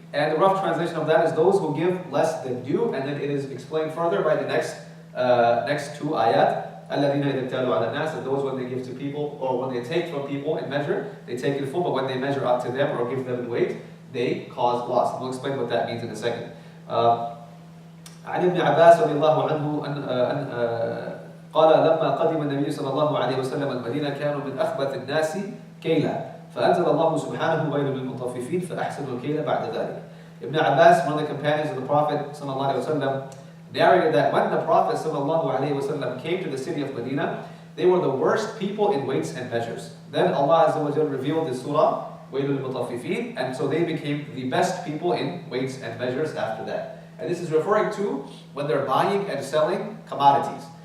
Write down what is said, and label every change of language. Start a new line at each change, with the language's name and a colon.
English: And the rough translation of that is those who give less than due, and then it is explained further by the next 2 ayat.
Arabic: الَّذِينَ إِذَا اكْتَالُوا عَلَى النَّاسِ,
English: that those when they give to people, or when they take from people in measure, they take in full, but when they measure up to them or give them in weight, they cause loss. And we'll explain what that means in a second.
Arabic: عن ابن عباس رضي الله عنه أن قال لما قدم النبي صلى الله عليه وسلم المدينة كانوا من أخبث الناس كيلا فأنزل الله سبحانه ويل للمطففين فأحسنوا الكيل بعد ذلك.
English: Ibn Abbas, one of the companions of the Prophet ﷺ, narrated that when the Prophet ﷺ came to the city of Medina, they were the worst people in weights and measures. Then Allah Azza wa Jal revealed the surah, Wailul Mutaffifeen, and so they became the best people in weights and measures after that. And this is referring to when they're buying and selling commodities.